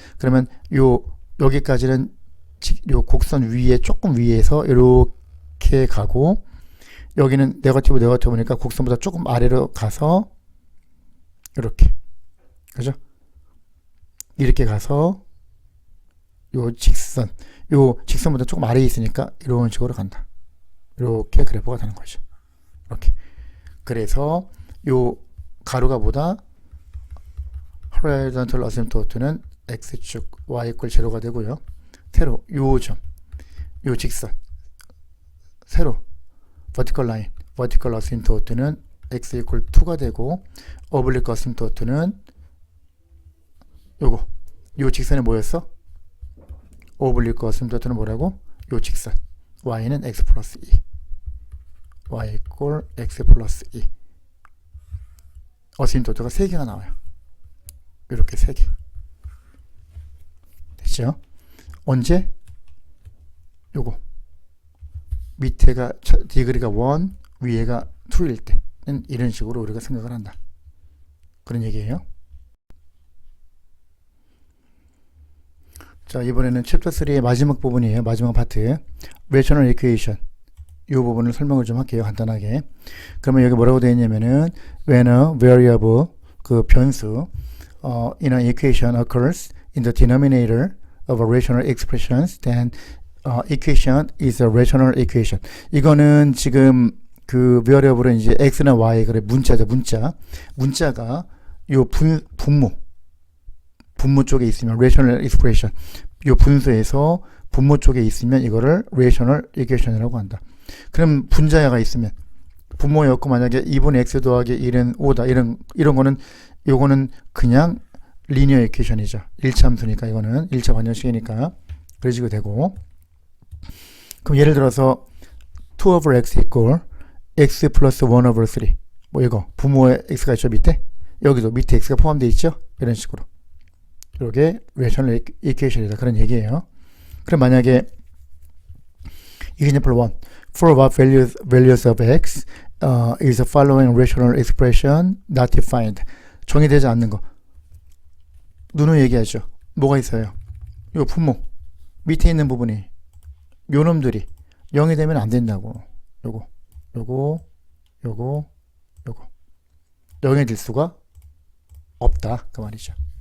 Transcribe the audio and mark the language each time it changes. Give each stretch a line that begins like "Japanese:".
Korean: 그러면 여기까지는 요 곡선 위에 조금 위에서 이렇게 가고, 여기는 네거티브니까 곡선보다 조금 아래로 가서 이렇게, 그죠? 이렇게 가서 요 직선보다 조금 아래에 있으니까 이런 식으로 간다. 이렇게 그래프가 되는 거죠. 이렇게. 그래서 요 가로가 보다 horizontal asymptote는 x축 y equal 제로가 되고요. 세로 요 점, 요 직선, 세로 vertical line, vertical asymptote는 x equal 2가 되고 oblique asymptote는 요거 요 직선이 뭐였어? oblique asymptote는 뭐라고? 요 직선 y는 x 플러스 2 y equal x 플러스 2 어시임토트가 3개가 나와요. 이렇게 3개 됐죠? 언제? 요거 밑에가 디그리가 1 위에가 2일 때는 이런 식으로 우리가 생각을 한다. 그런 얘기예요. 자, 이번에는 챕터 3의 마지막 부분이에요. 마지막 파트. Rational Equation. 이 부분을 설명을 좀 할게요. 간단하게. 그러면 여기 뭐라고 되어 있냐면은
English: when a variable,
Korean: 그 변수
English: in an equation occurs in the denominator of a rational expressions, then equation is a rational equation.
Korean: 이거는 지금 그 variable은 이제 x나 y, 그래 문자죠. 문자가 요 분모 쪽에 있으면 rational expression, 요 분수에서 분모 쪽에 있으면 이거를 rational equation이라고 한다. 그럼 분자가 있으면 분모였고 만약에 2분의 x 더하기 1은 5다 이런 거는 요거는 그냥 리니어 이퀘이션이죠. 1차 함수니까 이거는 1차 방정식이니까 그래지고 되고, 그럼 예를 들어서 2 over x equal x 플러스 1 over 3 뭐 이거 분모에 x가 있죠. 밑에 여기도 밑에 x가 포함되어 있죠. 이런 식으로 이렇게 rational equation이다 그런 얘기예요. 그럼 만약에
English: example 1 for what values of x is the following rational expression not defined.
Korean: 정의되지 않는 거 누누 얘기하죠. 뭐가 있어요? 요 분모 밑에 있는 부분이 요 놈들이 0이 되면 안 된다고. 요거 0이 될 수가 없다 그 말이죠.